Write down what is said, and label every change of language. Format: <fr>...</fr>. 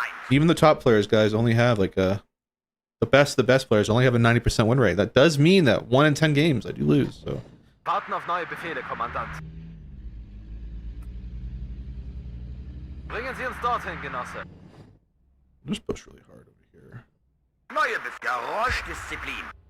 <en>Even the top players, guys, only have like the best players only have a 90% win rate. That does mean that 1 in 10 games I do lose. So.</en> <de>Warten auf neue Befehle, Kommandant. Bringen Sie uns dorthin, Genosse.</de> <en>Just push really hard over here.</en> <de>Neue Geräuschdisziplin.</de>